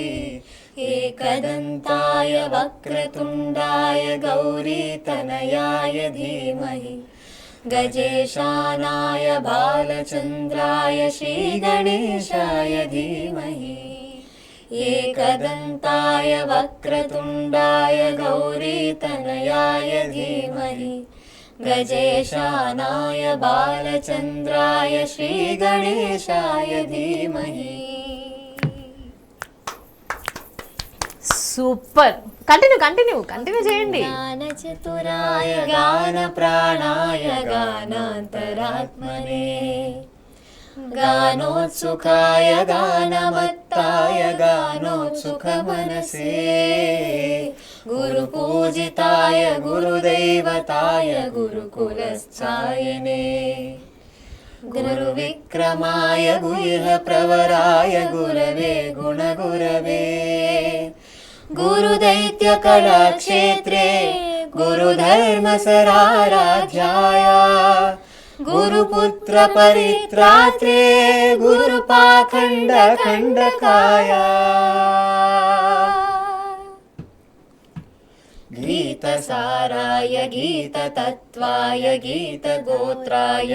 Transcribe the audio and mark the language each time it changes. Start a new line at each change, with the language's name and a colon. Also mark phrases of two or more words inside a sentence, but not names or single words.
Sanskrit: एकदन्ताय वक्रतुण्डाय गौरीतनयाय धीमहि गजेशानाय बालचन्द्राय श्रीगणेशाय धीमहि एकदन्ताय वक्रतुण्डाय गौरीतनयाय धीमहि गजेशानाय बालचन्द्राय श्रीगणेशाय धीमहि.
Telugu: సూపర్. కంటిన్యూ చేయండి.
Sanskrit: गानचतुराय गान प्राणाय गानान्तरात्मने गानोत्सुकाय गानमत्ताय गानोत्सुकमनसे गुरुपूजिताय गुरुदैवताय गुरुकुलस्थायने गुरुविक्रमाय गुह प्रवराय गुरवे गुणगुरवे गुरुदैत्यकलाक्षेत्रे गुरुधर्मसराराध्याय गुरुपुत्रपरित्रात्रे गुरुपाखण्डखण्डकाय गीतसाराय गीततत्त्वाय गीतगोत्राय